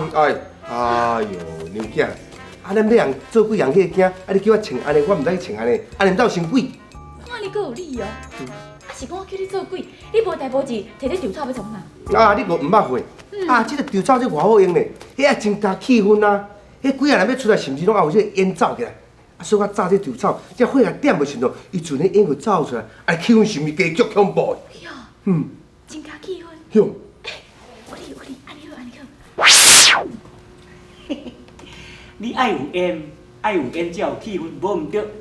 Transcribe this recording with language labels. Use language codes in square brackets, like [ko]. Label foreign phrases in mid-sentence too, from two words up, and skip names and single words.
[nan] 哎呦，恁囝， 咱要人做鬼人去惊，你叫我穿安尼，我毋知去穿安尼，安尼毋才有伤鬼。看你阁有理哦。啊是讲我叫你做鬼，你无代无志，摕这稻草要创啥？你个毋捌会？这个稻草这偌好用咧，迄也真加气氛啊！迄鬼仔人要出来，是毋是拢也有这个烟走起来？所以我炸这稻草，这火啊点袂顺咯，伊阵咧烟就走出来，气氛是毋是加剧恐怖？哟，真加气氛。哟，有理，安尼好。你爱有烟，才有气氛，无毋对。